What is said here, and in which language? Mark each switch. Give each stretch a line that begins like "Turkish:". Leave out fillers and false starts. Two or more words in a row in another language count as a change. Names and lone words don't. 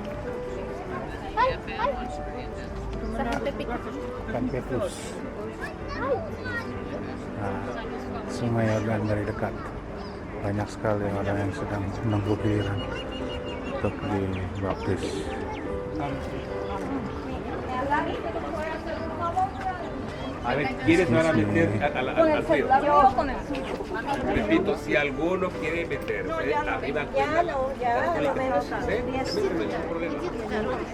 Indonesian: Ikan petrus. Nah, Sungai Yordan dari dekat. Banyak sekali orang yang sedang menunggu giliran untuk dibaptis.
Spanish: A ver, ¿quiénes van a meter al río? Yo con el Repito, si alguno quiere meterse, arriba Ya no, ya lo menos ¿sí? No hay problema.